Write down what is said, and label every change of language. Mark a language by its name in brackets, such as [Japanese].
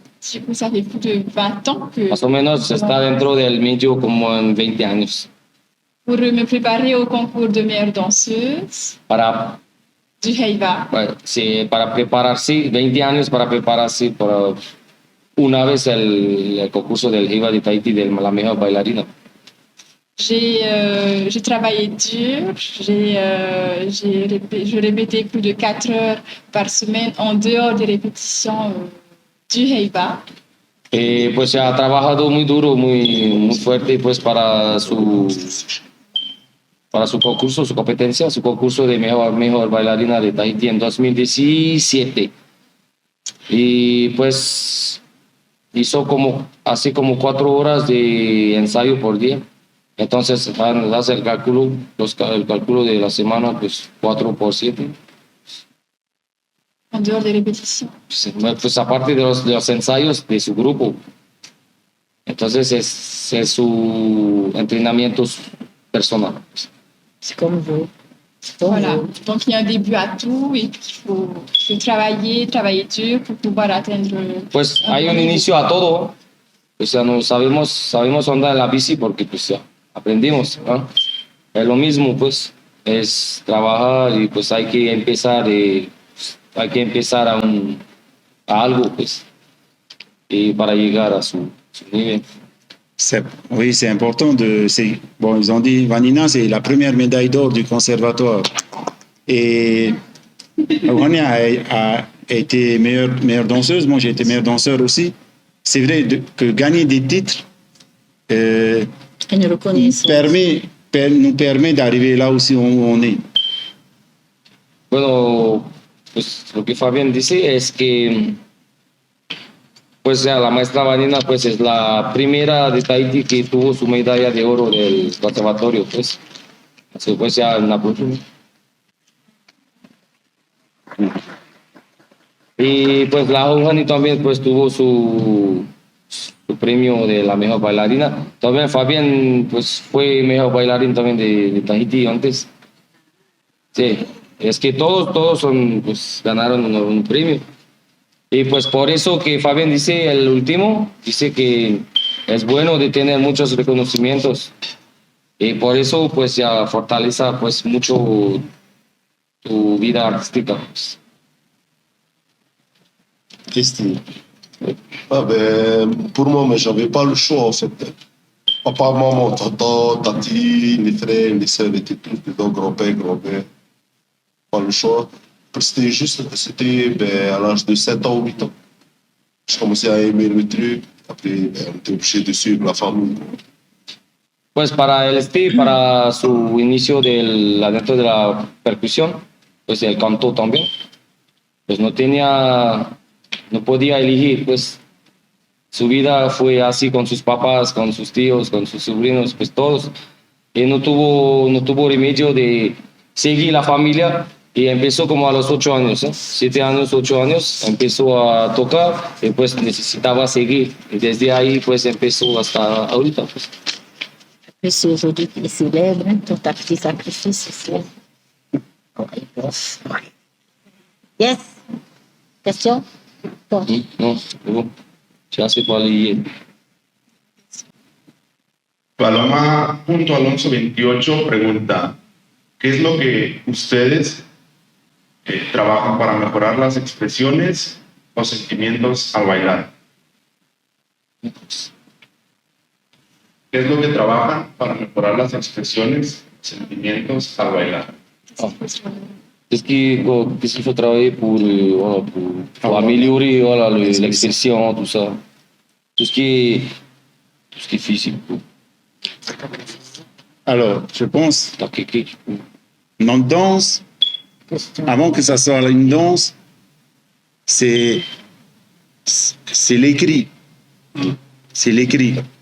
[French] Du coup, ça fait plus de 20 ans que [Spanish] Más o menos está dentro del medio como en 20 años. [French] pour me préparer au concours de meilleure danseuse [Spanish] Para, [French] du Heiva. [Spanish] sí, para prepararse, 20 años para prepararse para una vez el concurso del Heiva de Tahití de la mejor bailarina. [French] J'ai travaillé dur, je répétais plus de 4 heures par semaine en dehors des répétitions du Heiva. [Spanish] Pues ha trabajado muy duro, muy fuerte pues para su concurso, su competencia, su concurso de mejor bailarina de Tahití en 2017. Y pues hizo así como 4 horas de ensayo por día. Entonces hace el cálculo de la semana, pues 4 por 7. [French] En dehors des répétitions. [Spanish] Pues aparte de los ensayos de su grupo. Entonces es su entrenamiento personal. [French] C'est comme vous. C'est comme Voilà. vous. Donc il y a un début à tout et puis il faut travailler dur pour pouvoir atteindre. [Spanish] Pues hay un inicio a todo. O sea, no sabemos andar en la bici porque pues ya aprendimos, ¿no? Es lo mismo, pues, es trabajar y pues hay que empezar a algo, pues, y para llegar a su nivel. [French] Oui, c'est important. Bon, ils ont dit, Vanina, c'est la première médaille d'or du conservatoire. Et Rouhani a été meilleure danseuse. Moi, j'ai été meilleure danseur aussi. C'est vrai que gagner des titres Une reconnaissance. nous permet d'arriver là aussi où on est. [Spanish] Bueno, pues lo que Fabián dice es que pues ya la maestra Vanina pues es la primera de Tahití que tuvo su medalla de oro del conservatorio, pues. Así pues ya en la próxima. Y pues la Rouhani también pues tuvo su premio de la mejor bailarina. También Fabián pues fue mejor bailarín también de Tahití antes. Sí, es que todos pues ganaron un premio. Y pues por eso que Fabián dice, el último, dice que es bueno de tener muchos reconocimientos. Y por eso pues ya fortalece pues mucho tu vida artística. Pues. Christine. [French] Ah ben, pour moi, mais j'avais pas le choix en fait. Papa, maman, tata, tati, les frères, les sœurs étaient tous dedans, grand-père, grand-père. Pas le choix. C'était juste, à l'âge de 7 ans ou 8 ans. Je commençais à aimer le truc. Après, on était obligé de suivre la famille. [Spanish] Pues para su inicio dentro de la percusión, pues el canto también, pues no podía elegir, pues su vida fue así con sus papás, con sus tíos, con sus sobrinos, pues todos. Y no tuvo remedio de seguir la familia y empezó como a los 8 años, 7 años, 8 años, empezó a tocar y pues necesitaba seguir. Y desde ahí pues empezó hasta ahorita. Pues. [French] Puis c'est aujourd'hui qu'il célèbre, hein, tout ta petit sacrifice ici. Yes. Question? Bon. Non, c'est bon. Tu as assez parlé hier. [Spanish] Paloma.alonso28 pregunta, ¿qué es lo que ustedes trabajan para mejorar las expresiones o sentimientos al bailar? ¿Qué es lo que trabajan para mejorar las expresiones, sentimientos al bailar? [French] Qu'est-ce qu'il faut travailler pour améliorer voilà, l'expression, tout ça. Tout ce qui est physique. Alors, je pense, La technique. dans la danse, avant que ça soit une danse, c'est l'écrit. C'est l'écrit.